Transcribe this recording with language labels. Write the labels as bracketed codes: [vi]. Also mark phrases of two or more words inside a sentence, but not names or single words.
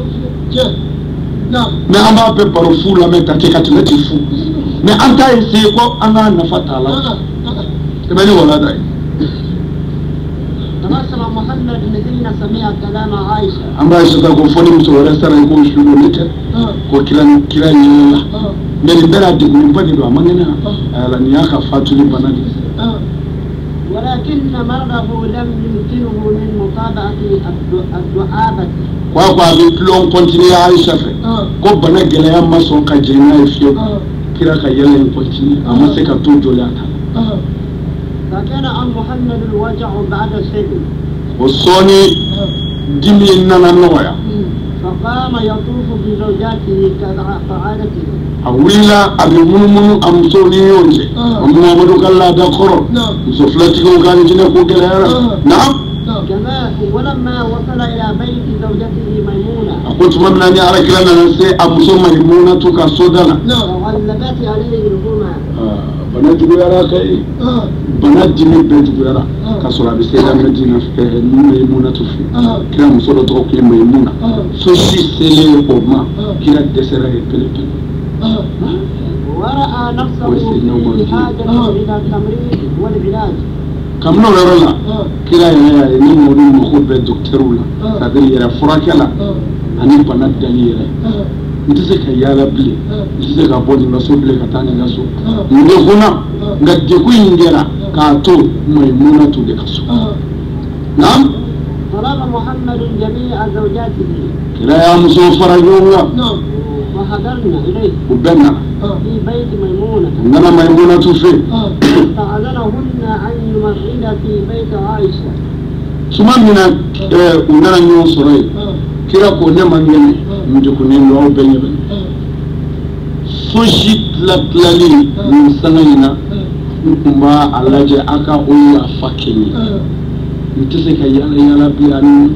[bm] mais an b'a bɛɛ baro fu lamɛn ta kɛ ka tɛmɛ ti fu mais an t'a essayer ko an k'a nafa t'a la i bɛ ni wala da ye an b'a Aïchata ko fɔ ni muso wɛrɛ sara i k'o su don ne tɛ ko kira ɲɛna la mais nin bɛɛ la degunba de don a man kɛnɛ ala nin y'a ka fatuli bana de [ar] ولكن مرضه لم يمكنه من متابعة الدعابة [bm] ko a bɛ tulon continuer Aïcha fɛ ko bana gɛlɛya ma sɔn ka jɛn n'a ye fiyewu kira ka yɛlɛ in continuer a ma se ka to joli a ta la [ar] فكان عن محمد الوجع بعد السجن [bm] o sɔɔni dimi in nana nɔgɔya [ar] فقام يطوف بزوجاته كعادته [bm] a wulila a bɛ munumunu a musow ni ɲɔgɔn cɛ o Muhamadu ka laada kɔrɔ muso filatigiw ka jinɛ ko gɛlɛyara naam [ar] ولما وصل إلى بيت زوجته ميمونة [bm] a ko tuma min na ni Alakira nana se a muso Maimunatu ka so da la [ar] وغلبت عليه الهمة [bm] bana juguyara kay bana dimi bɛɛ juguyara ka sɔrɔ a bɛ se ka Medina Maimunatu fɛ kira muso dɔ tɔgɔ tun ye Maimuna so si selen o ma kira dɛsɛra ye pelepele [ar] ورأى نفسه في حاجة إلى التمريض والعلاج [bm] kabini o yɔrɔ la kira yɛrɛ y'a ye ni mɔdenw mako bɛ dɔkitɛriw la [fr] c'est à dire [bm] yɛrɛ furakɛ la ani bana dali yɛrɛ n tɛ se ka yaala bilen n tɛ se ka bɔ nin ka so bilen ka taa nin ka so n degunna nka degun in kɛra k'a to Maimunatu de ka so naam [ar] طلب محمد جميع زوجاته [bm] kira y'a musow fara ɲɔgɔn kan [ar] وحضرنا إليه [bm] u bɛɛ nana [ar] في بيت ميمونة [bm] u nana Maimunatu fɛ [ar] فأذنهن أن يمرضن في بيت عائشة [bm] tuma min na u nana ɲɔgɔn sɔrɔ yen kira ko ne man kɛnɛ n degunnen don aw bɛɛ ɲɛ bɛ fosi tilatilali nin sanga in na n tun b'a a lajɛ a ka o yafa kɛ n ye n tɛ se ka yaala yaala bilen ani ɲɔgɔn